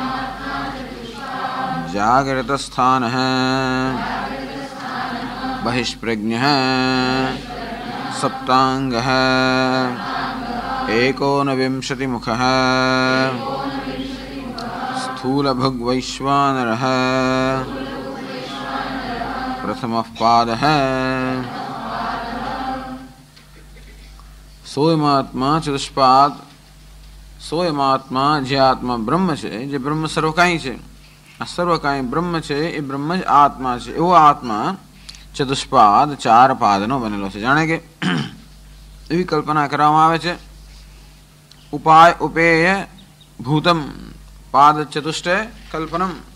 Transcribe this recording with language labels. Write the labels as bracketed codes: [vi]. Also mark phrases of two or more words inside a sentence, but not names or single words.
[sa] जागृतस्थानः बहिष्प्रज्ञः सप्ताङ्गः एकोनविंशतिमुखः स्थूलभुग्वैश्वानरः प्रथमः पादः सोऽयमात्मा चतुष्पाद सोऽयमात्मा [gu] જે આત્મા બ્રહ્મ છે, જે બ્રહ્મ સર્વકાય છે, આ સર્વકાય બ્રહ્મ છે, એ બ્રહ્મ જ આત્મા છે. એવો આત્મા ચતુષ્પાદ 4 પાદનો બનેલો છે. જાણે કે એવી કલ્પના કરવામાં આવે છે, [sa] उपाय उपेय भूतम पाद चतुष्टय कल्पनम.